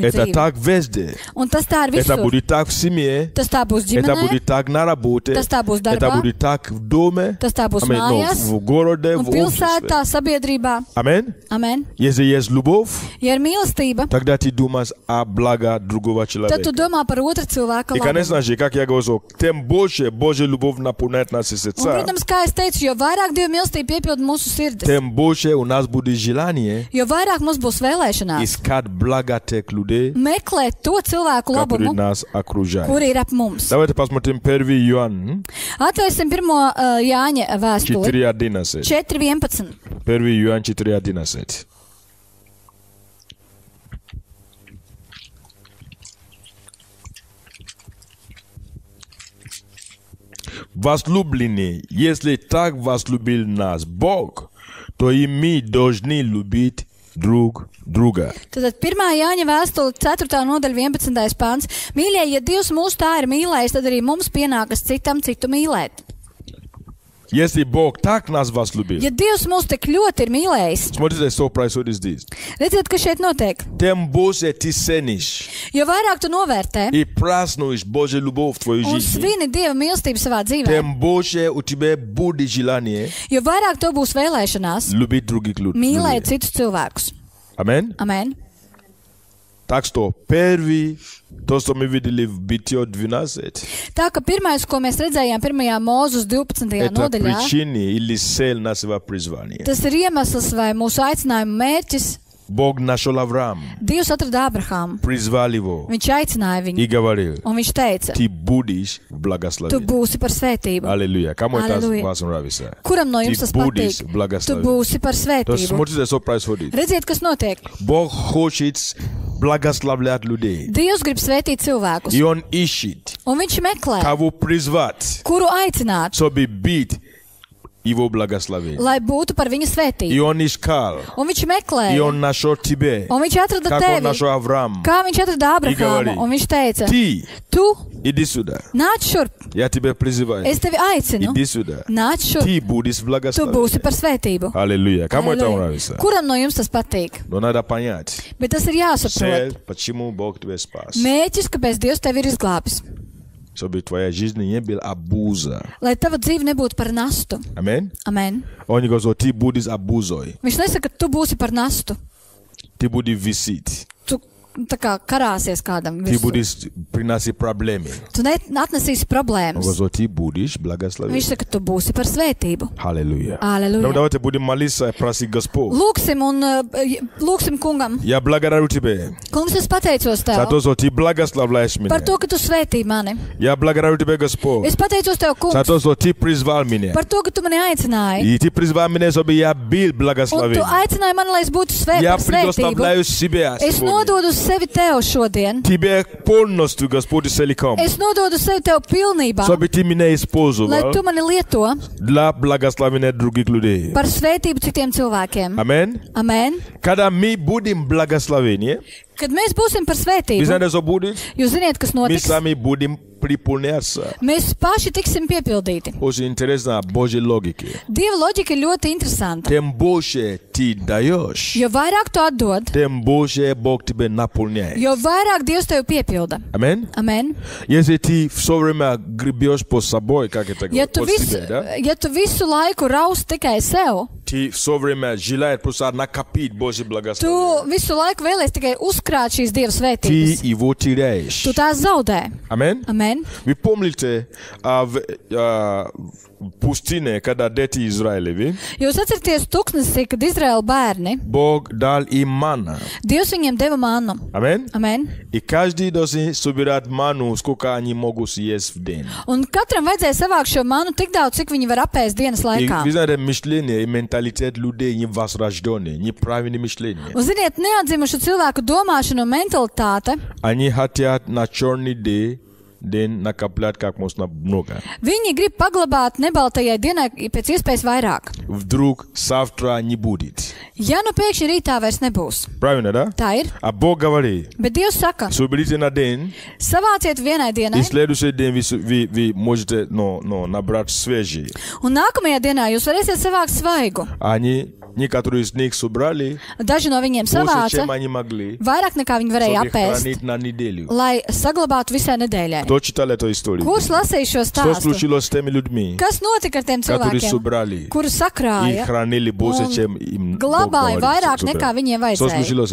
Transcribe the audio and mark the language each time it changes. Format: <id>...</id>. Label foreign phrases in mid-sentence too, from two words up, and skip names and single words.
<ru>Это</ru> <lv>dzīvi.</lv> <ru>так везде.</ru> <lv>Un tas tā ir</lv> <ru>Это</ru> <lv>visur.</lv> <ru>будет так в семье.</ru> <lv>Tas tā būs</lv> <ru>Это</ru> <lv>ģimenē,</lv> <ru>будет так на работе.</ru> <lv>tas tā būs</lv> <ru>Это</ru> <lv>darbā,</lv> <ru>будет так в доме.</ru> <lv>tas tā būs</lv> <ru>Аминь. Ну,</ru> <lv>mājās</lv> <ru>в городе,</ru> <lv>un</lv> <ru>в обществе.</ru> <lv>pilsētā, sabiedrībā.</lv> <ru>Аминь.</ru> <lv>Amen.</lv> <ru>Если есть любовь,</ru> <lv>Ja ir mīlestība,</lv> <ru>тогда ты думаешь о благо другого</ru> <lv>tad</lv> <ru>человека.</ru> <lv>tu domā par otra cilvēka</lv> <ru>И,</ru> <lv>labumu.</lv> <ru>конечно же, как я говорил, тем больше Божья любовь наполняет наши</ru> <lv>Un,</lv> <ru>сердца,</ru> <lv>protams, kā es teicu, jo vairāk Dieva mīlestība piepilda mūsu sirdis,</lv> <ru>тем больше у нас будет желание</ru> <lv>jo vairāk mums būs vēlēšanās</lv> <ru>искать благо тех людей,</ru> <lv>meklēt to cilvēku</lv> <ru>которые</ru> <lv>labumu,</lv> <ru>нас окружают.</ru> <lv>kuri ir ap mums.</lv> <ru>Давайте посмотрим 1 Иоанн</ru> <lv>Atvērsim pirmo Jāņa vēstuli</lv> <ru>4.11.</ru> <lv>4.11.</lv> <ru>1 Иоанн 4.11. Возлюбленные, если так возлюбил нас Бог, то и мы должны любить друг друга.</ru> <lv>Tātad 1. Jāņa vēstule 4. nodaļa 11. pāns. Mīļie, ja Dievs mūs tā ir mīlējis, tad arī mums pienākas citam citu mīlēt.</lv> <ru>Если Бог так нас возлюбил,</ru> <lv>Ja Dievs mūs tik ļoti ir mīlējis,</lv> <ru>смотрите, что происходит здесь.</ru> <lv>redziet, kas šeit notiek.</lv> <ru>Тем больше ты ценишь</ru> <lv>Jo vairāk tu novērtē</lv> <ru>и празднуешь Божью любовь в твоей</ru> <lv>un</lv> <ru>жизни,</ru> <lv>svini Dieva mīlestību savā dzīvē,</lv> <ru>тем больше у тебя будет желание</ru> <lv>jo vairāk tev būs vēlēšanās</lv> <ru>любить других</ru> <lv>mīlēt</lv> <ru>людей.</ru> <lv>citus cilvēkus.</lv> <ru>Аминь.</ru> <lv>Amen.</lv> <ru>Так что первый, то, что мы видели в Бытие 12,</ru> <lv>Tā ka pirmais, ko mēs redzējām 1. Mūzes 12.</lv> <ru>это</ru> <lv>nodaļā,</lv> <ru>причина или цель нашего призвания.</ru> <lv>tas ir iemesls vai mūsu aicinājuma mērķis.</lv> <ru>Бог нашел Авраама,</ru> <lv>Dievs atrada Abrahāmu.</lv> <ru>призвал его</ru> <lv>Viņš aicināja</lv> <ru>и</ru> <lv>viņu,</lv> <ru>говорил,</ru> <lv>un viņš teica,</lv> <ru>ты будешь</ru> <lv>tu</lv> <ru>благословен.</ru> <lv>būsi par svētību.</lv> <ru>Аллилуйя. Кому это Аллилуйя. вас нравится?</ru> <lv>Kuram no jums</lv> <ru>Ты</ru> <lv>tas</lv> <ru>будешь</ru> <lv>patīk? Tu</lv> <ru>благословен.</ru> <lv>būsi par</lv> <ru>То есть</ru> <lv>svētību.</lv> <ru>смотрите, что происходит.</ru> <lv>Redziet, kas notiek.</lv> <ru>Бог хочет благословлять людей.</ru> <lv>Dievs grib svētīt cilvēkus,</lv> <ru>И Он ищет,</ru> <lv>un viņš meklē,</lv> <ru>кого призвать,</ru> <lv>kuru aicināt,</lv> <ru>чтобы быть Его благословен.</ru> <lv>lai būtu par viņa</lv> <ru>И</ru> <lv>svētību.</lv> <ru>Он искал,</ru> <lv>Un viņš</lv> <ru>и</ru> <lv>meklēja,</lv> <ru>Он нашел тебя,</ru> <lv>un viņš atrada</lv> <ru>как Он</ru> <lv>tevi,</lv> <ru>нашел Авраама.</ru> <lv>kā viņš atrada Abrahāmu,</lv> <ru>говорит,</ru> <lv>un viņš teica,</lv> <ru>Ты,</ru> <lv>tu</lv> <ru>иди сюда.</ru> <lv>nāc šurp,</lv> <ru>Я тебя призываю.</ru> <lv>es tevi aicinu,</lv> <ru>Иди сюда.</ru> <lv>nāc šurp,</lv> <ru>Ты будешь</ru> <lv>tu</lv> <ru>благословен.</ru> <lv>būsi par svētību.</lv> <ru>Аллилуйя. Кому это</ru> <lv>Halleluja.</lv> <ru>нравится?</ru> <lv>Kuram no jums tas patīk?</lv> <ru>Но надо понять,</ru> <lv>Bet tas ir jāsaprot.</lv> <ru>цель, почему Бог тебя спас.</ru> <lv>Mēķis, kāpēc Dievs tevi ir izglābis.</lv> <ru>Чтобы твоя жизнь не была обуза.</ru> <lv>Lai tava dzīve nebūtu par nastu.</lv> <ru>Аминь.</ru> <lv>Amen.</lv> <ru>Он говорит, что ты будешь обузой.</ru> <lv>Viņš nesaka, ka tu būsi par nastu.</lv> <ru>Ты будешь висеть.</ru> <lv>Tu tā kā karāsies kādam.</lv> <ru>Ты</ru> <lv>Visu.</lv> <ru>будешь приносить проблемы.</ru> <lv>Tu atnesīsi</lv> <ru>Он</ru> <lv>problēmas.</lv> <ru>говорит, что ты будешь благословен.</ru> <lv>Viņš saka, tu būsi par svētību.</lv> <ru>Аллилуйя. Ну,</ru> <lv>Aleluja.</lv> <ru>давайте будем молиться и просить Господь.</ru> <lv>Lūksim un lūksim kungam.</lv> <ru>Я благодарю тебя</ru> <lv>Kungs, es pateicos</lv> <ru>за</ru> <lv>tev</lv> <ru>то, что ты благословляешь</ru> <lv>par</lv> <ru>меня.</ru> <lv>to, ka tu svētī mani.</lv> <ru>Я благодарю тебя, Господь,</ru> <lv>Es pateicos tev,</lv> <ru>за</ru> <lv>kungs,</lv> <ru>то, что ты призвал меня.</ru> <lv>par to, ka tu mani aicināji.</lv> <ru>И ты призвал меня, чтобы я был</ru> <lv>Un</lv> <ru>благословен.</ru> <lv>tu aicināji mani, lai es būtu</lv> <ru>Я</ru> <lv>par svētību.</lv> <ru>предоставляю себя</ru> <lv>Es</lv> <ru>сегодня.</ru> <lv>nododu sevi tev šodien.</lv> <ru>Тебе полностью, Господь, целиком.</ru> <lv>Es nododu sevi tev pilnībā,</lv> <ru>Чтобы ты меня</ru> <lv>lai</lv> <ru>использовал</ru> <lv>tu mani lieto</lv> <ru>для благословения других людей.</ru> <lv>par svētību citiem cilvēkiem.</lv> <ru>Аминь.</ru> <lv>Amen.</lv> <ru>Когда мы будем благословения,</ru> <lv>Kad mēs būsim par</lv> <ru>вы</ru> <lv>svētību,</lv> <ru>знаете, что будет?</ru> <lv>jūs ziniet, kas</lv> <ru>Мы</ru> <lv>notiks?</lv> <ru>сами будем приполняться.</ru> <lv>Mēs paši tiksim piepildīti.</lv> <ru>Очень интересно Божьей логики.</ru> <lv>Dieva loģika ir ļoti interesanta.</lv> <ru>Тем больше ты даешь,</ru> <lv>Jo vairāk tu atdod,</lv> <ru>тем больше Бог тебе наполняет.</ru> <lv>jo vairāk Dievs tev piepilda.</lv> <ru>Аминь.</ru> <lv>Amen.</lv> <ru>Если ты все время гребешь по собой, как это</ru> <lv>Ja</lv> <ru>говорят,</ru> <lv>tu,</lv> <ru>по</ru> <lv>visu,</lv> <ru>себе, да?</ru> <lv>ja tu visu laiku raust tikai sev,</lv> <ru>Ты все время желаешь просто накопить Божье</ru> <lv>tu</lv> <ru>благословение.</ru> <lv>visu laiku vēlies tikai uzkrāt šīs Dieva</lv> <ru>Ты</ru> <lv>svētības.</lv> <ru>его теряешь.</ru> <lv>Tu tās zaudē.</lv> <ru>Аминь.</ru> <lv>Amen.</lv> <ru>Вы помните в пустыне, когда дети Израилеви,</ru> <lv>Jūs atceraties tuksnesī, kad Izraēla bērni,</lv> <ru>Бог дал им манна.</ru> <lv>Dievs viņiem deva mannu.</lv> <ru>Аминь.</ru> <lv>Amen.</lv> <ru>И каждый должен собирать ману, сколько они могут съесть в день.</ru> <lv>Un katram vajadzēja savākt šo manu tik daudz, cik viņi var apēst dienas</lv> <ru>И</ru> <lv>laikā.</lv> <ru>вы знаете, мышление и менталитет людей невозрожденное, неправильное мышление.</ru> <lv>Un, ziniet, neatdzimušu cilvēku domāšana un mentalitāte,</lv> <ru>Они хотят на черный день накоплять как можно много.</ru> <lv>viņi grib paglabāt nebaltajai dienai pēc iespējas vairāk.</lv> <ru>Вдруг завтра не будет.</ru> <lv>Ja nu pēkšņi rītā vairs nebūs.</lv> <ru>Правильно, да?</ru> <lv>Tā ir.</lv> <ru>А Бог говорит,</ru> <lv>Bet Dievs saka,</lv> <ru>соберите на день,</ru> <lv>savāciet vienai</lv> <ru>и</ru> <lv>dienai,</lv> <ru>следующий день вы можете набрать свежие.</ru> <lv>un nākamajā dienā jūs varēsiet savākt svaigu.</lv> <ru>Они, некоторые из них собрали</ru> <lv>Daži no viņiem</lv> <ru>больше,</ru> <lv>savāca</lv> <ru>чем они могли,</ru> <lv>vairāk nekā viņi varēja</lv> <ru>чтобы</ru> <lv>apēst,</lv> <ru>хранить на неделю.</ru> <lv>lai saglabātu visai nedēļai.</lv> <ru>Кто читал эту историю?</ru> <lv>Kurš lasīja šo</lv> <ru>Что</ru> <lv>stāstu?</lv> <ru>случилось с теми людьми,</ru> <lv>Kas notika ar tiem</lv> <ru>которые</ru> <lv>cilvēkiem,</lv> <ru>собрали</ru> <lv>kuri</lv> <ru>и</ru> <lv>sakrāja</lv> <ru>хранили больше,</ru> <lv>un</lv> <ru>чем им Бог</ru> <lv>glabāja</lv> <ru>говорит</ru> <lv>vairāk</lv> <ru>собрать?</ru> <lv>nekā viņiem</lv> <ru>Что случилось с</ru>